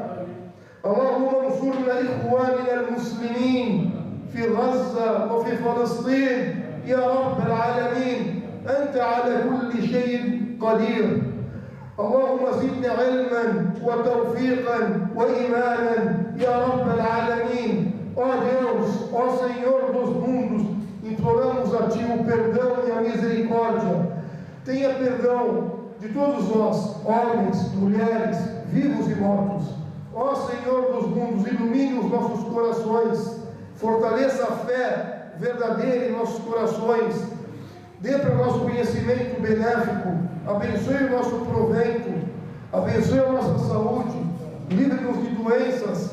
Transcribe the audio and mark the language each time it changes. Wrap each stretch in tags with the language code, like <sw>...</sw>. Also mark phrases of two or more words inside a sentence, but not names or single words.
<ar>اللهم انصرنا إخواننا المسلمين في غزة وفي فلسطين يا رب العالمين، أنت على كل شيء قدير. اللهم زدنا علما وتوفيقا وإيمانا يا رب العالمين.</ar> <pt>Ó Deus, ó Senhor dos mundos, imploramos a Ti o perdão e a misericórdia. Tenha perdão de todos nós, homens, mulheres, vivos e mortos. Ó Senhor dos mundos, ilumine os nossos corações, fortaleça a fé verdadeira em nossos corações, dê para nós conhecimento benéfico, abençoe o nosso provento, abençoe a nossa saúde, livre-nos de doenças.</pt>